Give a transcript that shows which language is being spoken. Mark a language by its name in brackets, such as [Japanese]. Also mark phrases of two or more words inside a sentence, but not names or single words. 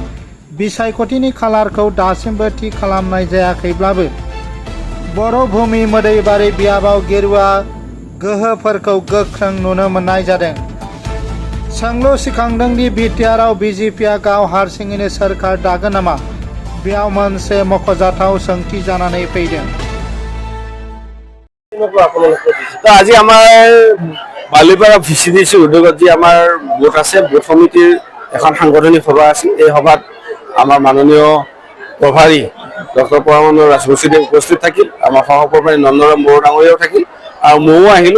[Bodo] बिसायख'थिनि खालारखौ दासिमबो थि खालामनाय जायाखैब्लाबो बर' भुमि मोदैबारि बियाबाव गेरुवा गोहोफोरखौ गोख्रों नुनो मोननाय जादों। सोंलु सिखांदों दि बिटिआरआव बिजेपिआ गाव हारसिङैनो सोरखार दागोन नामा? बेयाव मोनसे मख'जाथाव सोंथि जानानै फैदों। [Assamese] আজি আমাৰ বালিপাৰা ভিচিডিচি উদ্যোগত যি আমাৰ গোট আছে, গোট সমিতিৰ এখন সাংগঠনিক সভা আছিল। এই সভাত আমাৰ মাননীয় প্ৰভাৰী ডক্টৰ পৰমানন্দ ৰাজবংশীদেৱ উপস্থিত থাকিল, আমাৰ সহপ্ৰভাৰী নন্দৰাম বড়ো ডাঙৰীয়াও থাকিল আৰু ময়ো আহিলোঁ।